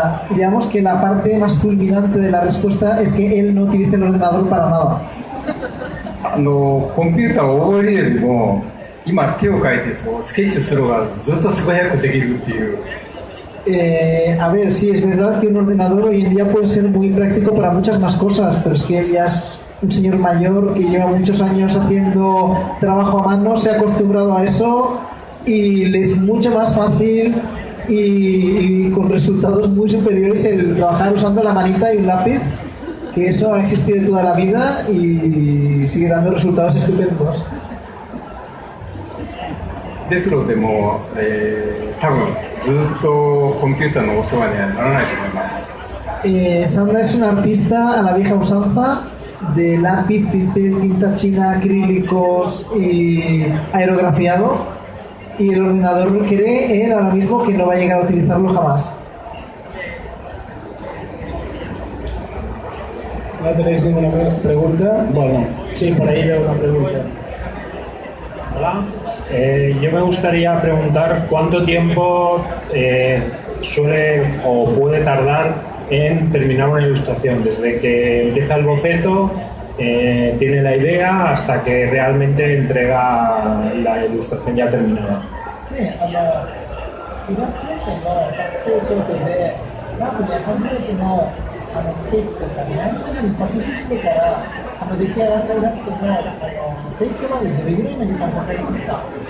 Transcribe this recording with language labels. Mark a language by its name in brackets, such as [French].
[Spanish] Digamos que la parte más fulminante de la respuesta es que él no utiliza el ordenador para nada. [Japanese] コンピューターを覚えるよりも今手を書いてスケッチする方がずっと素早くできるっていう。 [Spanish] A ver, sí, es verdad que un ordenador hoy en día puede ser muy práctico para muchas más cosas, pero es que él ya es un señor mayor que lleva muchos años haciendo trabajo a mano, se ha acostumbrado a eso y le es mucho más fácil y con resultados muy superiores el trabajar usando la manita y un lápiz, que eso ha existido toda la vida y sigue dando resultados estupendos. [Japanese] ですのでもう、多分ずっとコンピューターのお世話にはならないと思います。 [Spanish] Sanda es un artista a la vieja usanza de lápiz, pincel, tinta china, acrílicos y aerografiado, y el ordenador cree él ahora mismo que no va a llegar a utilizarlo jamás. ¿No tenéis ninguna pregunta? Bueno, sí, por ahí veo una pregunta. Hola. Yo me gustaría preguntar cuánto tiempo suele o puede tardar en terminar una ilustración, desde que empieza el boceto, tiene la idea, hasta que realmente entrega la ilustración ya terminada. [Japanese] Sí, イラストレーションの作成状況で、まずね、初めてのスケッチとか何々に着手してから出来上がったイラストの提供までどれぐらいの時間かかりますか？